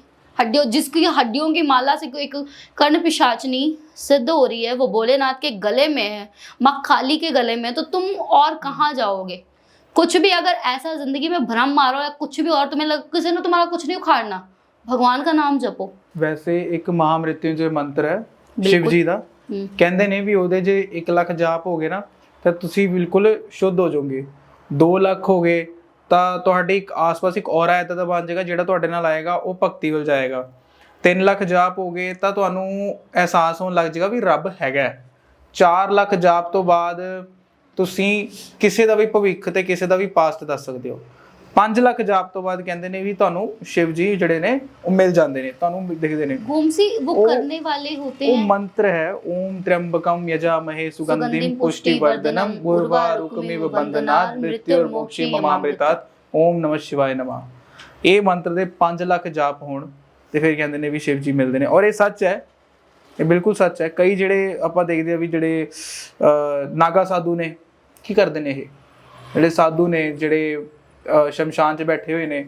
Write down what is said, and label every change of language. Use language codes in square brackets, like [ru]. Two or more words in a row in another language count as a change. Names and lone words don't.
[hi] हड्डियों, जिसकी हड्डियों की माला से एक कर्ण पिशाचनी सिद्ध हो रही है, वो भोलेनाथ के गले में है, माँ काली के गले में, तो तुम और कहाँ जाओगे? कुछ भी अगर ऐसा जिंदगी में भ्रम मारो या कुछ भी और तुम्हें किसी ने तुम्हारा कुछ नहीं उखाड़ना, भगवान का नाम जपो। वैसे एक महामृत्युंजय मंत्र है शिव जी [pa] ਦਾ, ਕਹਿੰਦੇ ਨੇ ਵੀ ਉਹਦੇ ਜੇ 1 ਲੱਖ ਜਾਪ ਹੋ ਗਏ ਨਾ ਤਾਂ ਤੁਸੀਂ ਬਿਲਕੁਲ ਸ਼ੁੱਧ ਹੋ ਜਾਓਗੇ। 2 ਲੱਖ ਹੋ ਗਏ ਤਾਂ ਤੁਹਾਡੇ ਇੱਕ ਆਸ-ਪਾਸ ਇੱਕ ਔਰਾ ਇੱਦਾਂ ਦਾ ਬਣ ਜਾਏਗਾ ਜਿਹੜਾ ਤੁਹਾਡੇ ਨਾਲ ਆਏਗਾ ਉਹ ਭਗਤੀ ਵੱਲ ਜਾਏਗਾ। 3 ਲੱਖ ਜਾਪ ਹੋ ਗਏ ਤਾਂ ਤੁਹਾਨੂੰ ਅਹਿਸਾਸ ਹੋਣ ਲੱਗ ਜਾਏਗਾ ਵੀ ਰੱਬ ਹੈਗਾ। 4 ਲੱਖ ਜਾਪ ਤੋਂ ਬਾਅਦ ਤੁਸੀਂ ਕਿਸੇ ਦਾ ਵੀ ਭਵਿੱਖ ਤੇ ਕਿਸੇ ਦਾ ਵੀ ਪਾਸਟ ਦੱਸ ਸਕਦੇ ਹੋ। 5 ਲੱਖ ਜਾਪ ਤੋਂ ਬਾਅਦ ਕਹਿੰਦੇ ਨੇ ਵੀ ਤੁਹਾਨੂੰ शिव जी ਜਿਹੜੇ ਨੇ ਉਹ ਮਿਲ ਜਾਂਦੇ ਨੇ, ਤੁਹਾਨੂੰ ਦਿਖਦੇ ਨੇ। [hi] गुमसी वो करने वाले होते ਉਹ हैं। [pa] ਮੰਤਰ ਹੈ [sa] ਓਮ त्र्यंबकम यजामहे सुगंधिम पुष्टिवर्धनम उर्वारुकमिव बंधनात् मृत्युर्मोक्षे ममामृतात् ओम नमः शिवाय नमः। [pa] ਇਹ ਮੰਤਰ ਦੇ 5 ਲੱਖ ਜਾਪ ਹੋਣ ਤੇ ਫਿਰ ਕਹਿੰਦੇ ਨੇ ਵੀ शिव जी ਮਿਲਦੇ ਨੇ। ਔਰ ਇਹ ਸੱਚ ਹੈ, ਇਹ ਬਿਲਕੁਲ ਸੱਚ ਹੈ। ਕਈ ਜਿਹੜੇ ਆਪਾਂ ਦੇਖਦੇ ਆ ਵੀ ਜਿਹੜੇ ਨਾਗਾ ਸਾਧੂ ਨੇ ਕੀ ਕਰਦੇ ਨੇ, ਇਹ ਜਿਹੜੇ ਸਾਧੂ ਨੇ ਜਿਹੜੇ ਸ਼ਮਸ਼ਾਨ 'ਚ ਬੈਠੇ ਹੋਏ ਨੇ।